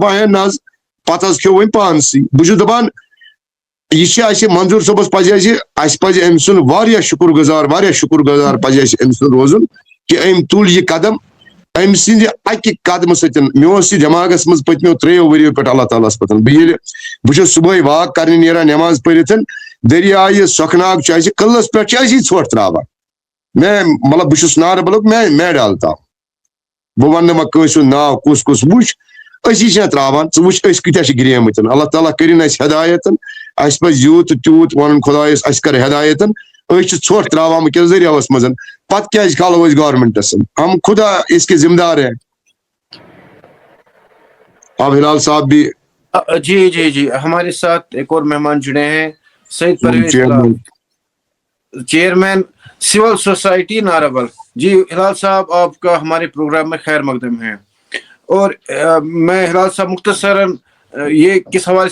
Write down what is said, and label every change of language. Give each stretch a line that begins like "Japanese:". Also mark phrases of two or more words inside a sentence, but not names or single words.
Kashmiri: دپان ہے نہ حظ پتہٕ حظ کھیوٚو وۄنۍ پانسٕے بہٕ چھُس دپان یہ چھِ اَسہِ منظور صٲبس پزِ اَسہِ پزِ أمۍ سُنٛد واریاہ شُکر گُزار پزِ اَسہِ أمۍ سُنٛد روزُن کہ أمۍ تُل یہِ قدم أمۍ سٕنٛدِ اکہِ قدمہٕ سۭتۍ مےٚ اوس یہِ دٮ۪ماغس منٛز پٔتمیو 3 ؤرۍیو پٮ۪ٹھ اللہ تعالیٰ ہس پتہٕ بہٕ چھُس صبحٲے واک کرنہِ نیران نٮ۪ماز پٔرِتھ دٔریایہِ سۄکھناگ چھُ اَسہِ قٕلس پٮ۪ٹھ چھِ أسی ژھۄٹھ تراوان میں مطلب بہٕ چھُس ناربلُک میں ڈالتا بہٕ ونہٕ نہٕ وۄنۍ کٲنٛسہِ ہُنٛد ناو کُس وٕچھ أسی چھِ تراوان ژٕ وٕچھ أسۍ کۭتیاہ چھِ گریمٕتۍ اللہ تعالیٰ کٔرِنۍ اَسہِ ہدایت اَسہِ پزِ یوٗت تہٕ تیوٗت ونُن خۄدایس اَسہِ کر ہدایت أسۍ چھِ ژھۄٹھ تراوان ونکیٚس دٔریاوس منٛز پتہٕ کیازِ کھالو أسۍ گورمنٹس
Urdu: ہم خدا اس کے ذمہ دار ہیں اب ہلال صاحب بھی جی ہمارے ساتھ ایک اور مہمان جڑے ہیں سید پرویز چیئرمین سول سوسائٹی ناربل جی ہلال صاحب آپ کا ہمارے پروگرام میں خیر مقدم ہے اور میں ہلال صاحب مختصراً یہ کس حوالے